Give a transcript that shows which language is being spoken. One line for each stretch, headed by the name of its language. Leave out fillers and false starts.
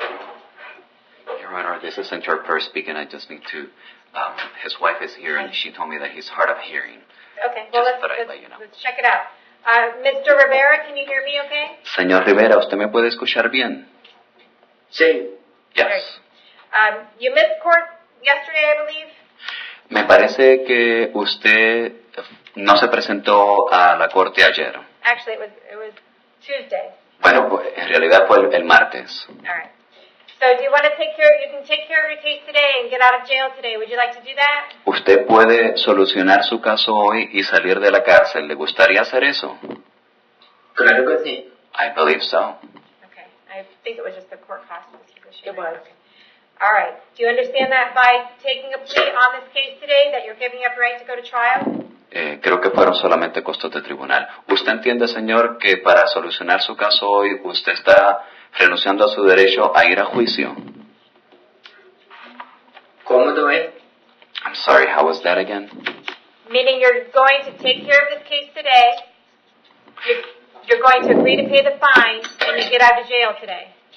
English: Your Honor, this is Interpreter speaking. I just need to, his wife is here and she told me that he's hard of hearing. Okay, well, Just thought I'd let you know. let's check it out. Mr. Rivera, can you hear me okay?
Spanish: Señor Rivera, ¿usted me puede escuchar bien? Sí.
English: Yes. You missed court yesterday, I believe.
Spanish: Me parece que usted no se presentó a la corte ayer.
English: Actually, it was Tuesday.
Spanish: Bueno, pues, en realidad fue el martes.
English: All right. So do you want to you can take care of your case today and get out of jail today. Would you like to do that?
Spanish: ¿Usted puede solucionar su caso hoy y salir de la cárcel? ¿Le gustaría hacer eso? Claro que sí.
English: I believe so. Okay. I think it was just the court cost of this position. It was. Okay. All right. Do you understand that by taking a plea on this case today that you're giving up your right to go to trial?
Spanish: Creo que fueron solamente costos de tribunal. ¿Usted entiende, señor, que para solucionar su caso hoy usted está renunciando a su derecho a ir a juicio? ¿Cómo tú ves?
English: I'm sorry, how was that again? Meaning you're going to take care of this case today. You're going to agree to pay the fine and you get out of jail today.